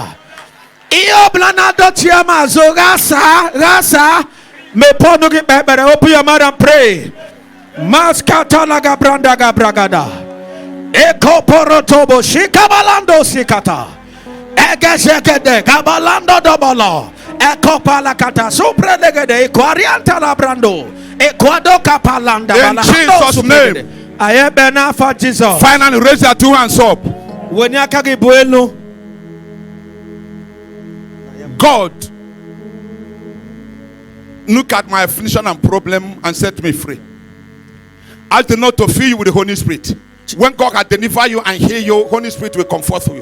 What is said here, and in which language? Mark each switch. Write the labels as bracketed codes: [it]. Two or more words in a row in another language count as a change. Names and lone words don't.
[en] Iyo blanado tiama zo rasa me ponu ki bebere. Open your mouth and pray. Maskata laga branda gabragada. Eko porotobo shikabalando sikata. Egeshekede kabalando dobolo. Eko palakata supredegede. Eko arianta la brando. Eko kapalanda. In Jesus' name. Jesus. Finally, raise your two hands up. God, look at my affliction and problem and set me free. I do not to fill you with the Holy Spirit. When God can deliver you and heal you, Holy Spirit will comfort you.